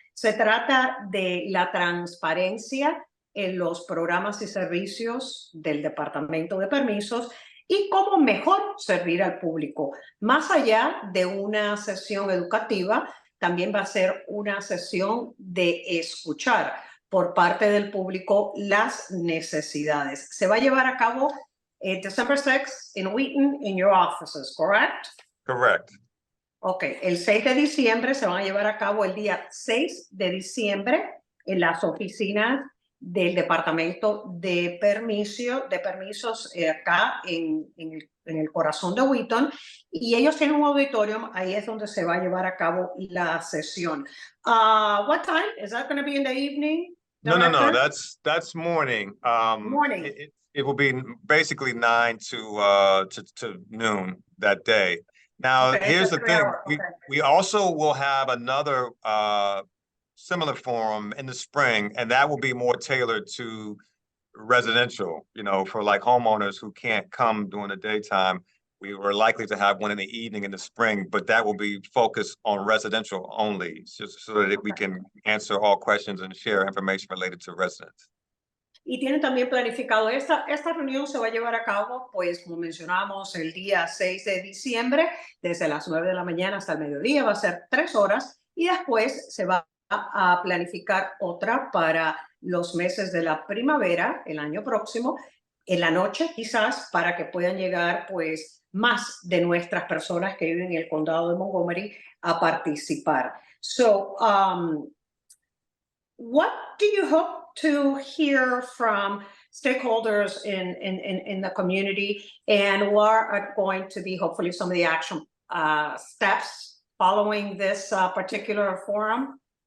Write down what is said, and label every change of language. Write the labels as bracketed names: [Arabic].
[Spanish] Se trata de la transparencia en los programas y servicios del Departamento de Permisos y cómo mejor servir al público. Más allá de una sesión educativa, también va a ser una sesión de escuchar por parte del público las necesidades. Se va a llevar a cabo [English] December 6th in Wheaton, in your offices, correct? Correct. [Spanish] Ok, el 6 de diciembre se van a llevar a cabo el día 6 de diciembre en las oficinas del Departamento de Permisos acá en el corazón de Wheaton, y ellos tienen un auditorio, ahí es donde se va a llevar a cabo la sesión. [English] What time? Is that going to be in the evening? No, that's morning. Morning. It will be basically 9 to noon that day. Now, here's the thing. We also will have another similar forum in the spring, and that will be more tailored to residential, for like homeowners who can't come during the daytime. We were likely to have one in the evening in the spring, but that will be focused on residential only, just so that we can answer all questions and share information related to residents. [Spanish] Y tienen también planificado, esta reunión se va a llevar a cabo, pues como mencionamos, el día 6 de diciembre, desde las 9 de la mañana hasta el mediodía, va a ser 3 horas, y después se va a planificar otra para los meses de la primavera, el año próximo, en la noche quizás, para que puedan llegar pues más de nuestras personas que viven en el condado de Montgomery a participar. [English] So, what do you hope to hear from stakeholders in the community, and what are going to be hopefully some of the action steps following this particular forum?